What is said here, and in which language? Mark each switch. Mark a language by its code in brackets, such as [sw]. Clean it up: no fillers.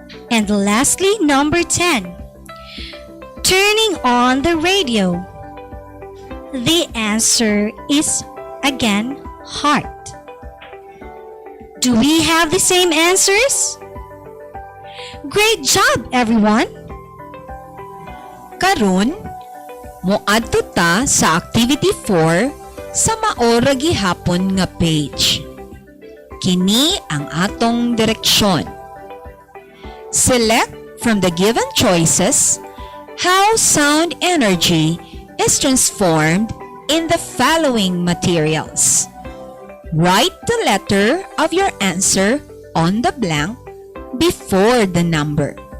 [en] And lastly, number 10. Turning on the radio. The answer is again heart. Do we have the same answers? Great job, everyone! [ceb] Karon, moadto ta sa activity 4 sa maora gihapon nga page. Kini ang atong direksyon. [en] Select from the given choices how sound energy is transformed in the following materials. Write the letter of your answer on the blank before the number.